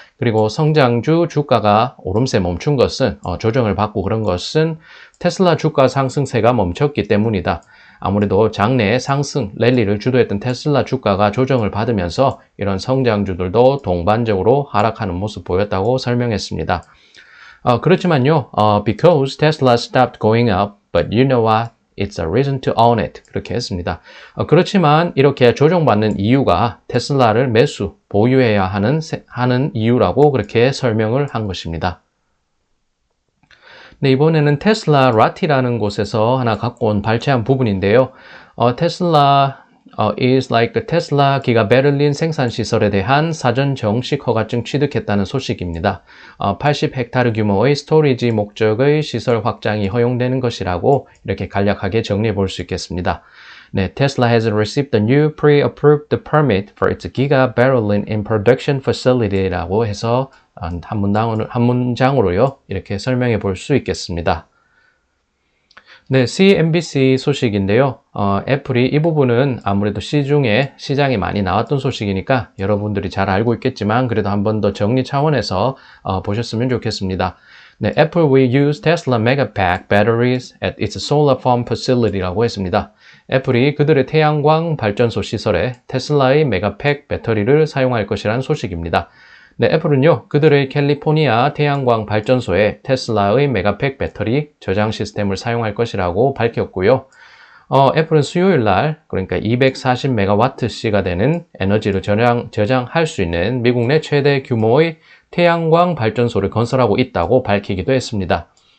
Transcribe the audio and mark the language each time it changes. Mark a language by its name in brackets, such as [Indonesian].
[Korean] 그리고 성장주 주가가 오름세 멈춘 것은 조정을 받고 그런 것은 테슬라 주가 상승세가 멈췄기 때문이다. 아무래도 장내 상승 랠리를 주도했던 테슬라 주가가 조정을 받으면서 이런 성장주들도 동반적으로 하락하는 모습 보였다고 설명했습니다. 그렇지만요, [English] because Tesla stopped going up, but you know what? It's a reason to own it. [Korean] 그렇게 했습니다. 그렇지만 이렇게 조정받는 이유가 테슬라를 매수, 보유해야 하는 이유라고 그렇게 설명을 한 것입니다. 네, 이번에는 테슬라 라티라는 곳에서 하나 갖고 온 발췌한 부분인데요. 테슬라 [English] is like the [Korean] 테슬라 기가 베를린 생산 시설에 대한 사전 정식 허가증 취득했다는 소식입니다. 80헥타르 규모의 스토리지 목적의 시설 확장이 허용되는 것이라고 이렇게 간략하게 정리해 볼 수 있겠습니다. 네, [English] Tesla has received a new pre-approved permit for its Giga Berlin in production facility [Korean] 라고 해서 한 문장으로요, 이렇게 설명해 볼 수 있겠습니다. 네, CNBC 소식인데요. 애플이 이 부분은 아무래도 시장에 많이 나왔던 소식이니까 여러분들이 잘 알고 있겠지만 그래도 한 번 더 정리 차원에서 보셨으면 좋겠습니다. 네, [English] Apple will use Tesla Megapack batteries at its solar farm facility [Korean] 라고 했습니다. 애플이 그들의 태양광 발전소 시설에 테슬라의 메가팩 배터리를 사용할 것이라는 소식입니다. 네, 애플은요, 그들의 캘리포니아 태양광 발전소에 테슬라의 메가팩 배터리 저장 시스템을 사용할 것이라고 밝혔고요. 애플은 수요일 날, 그러니까 240메가와트시가 되는 에너지를 저장할 수 있는 미국 내 최대 규모의 태양광 발전소를 건설하고 있다고 밝히기도 했습니다.